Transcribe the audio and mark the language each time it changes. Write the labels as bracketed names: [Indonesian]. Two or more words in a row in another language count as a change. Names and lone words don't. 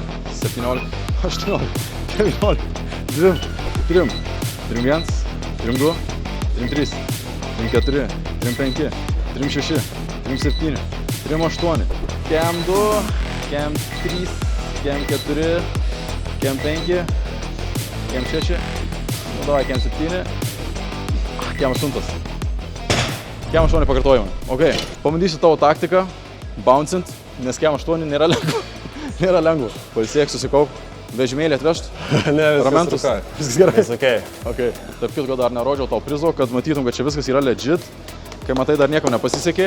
[Lithuanian] 17, 18, 19, 2, 3, 1, 2, 3, 4, 5, 6, 7, 8, kem 2, kem 3, kem 4, kem 5, kem 6, [Russian] ну давай, [Lithuanian] kem 7, kem 8. Kem 8 pakartojimai. Ok, pabandysiu tavo taktiką, bouncint, nes kem 8 nėra lengva. Nėra lengva. Pailsėk, susikaup, vežimėlį atvežt. Ne, viskas Ramentus. tvarkoj. Viskas gerai. Viskas okei. Ok, tarp kitko dar nerodžiau tau prizo, kad matytum, kad čia viskas yra legit. Kai matai, dar niekam nepasisekė.